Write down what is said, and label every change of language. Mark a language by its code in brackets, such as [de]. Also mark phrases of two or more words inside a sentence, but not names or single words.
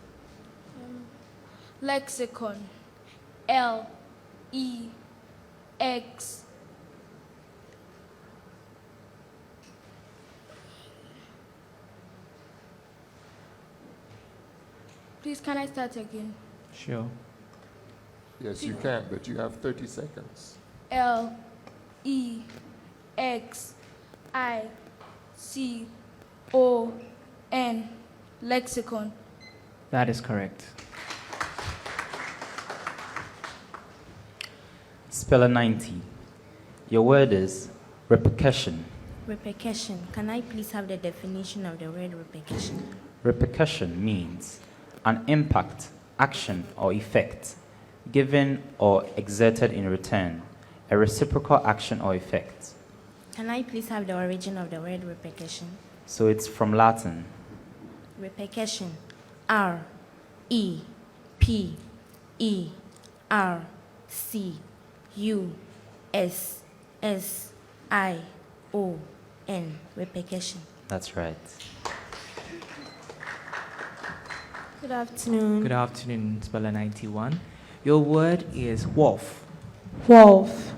[en] Lexicon. L-E-X. Please, can I start again? Sure. Yes, you can, but you have 30 seconds. L-E-X-I-C-O-N. Lexicon. That is correct. Speller 90. Your word is repercussion. Repercussion. Can I please have the definition of the word repercussion? Repercussion means an impact, action, or effect given or exerted in return, a reciprocal action or effect. Can I please have the origin of the word repercussion? So it's from Latin. Repercussion. R-E-P-E-R-C-U-S-S-I-O-N. Repercussion. That's right. Good afternoon. Good afternoon, Speller 91. Your word is wharf. Wharf.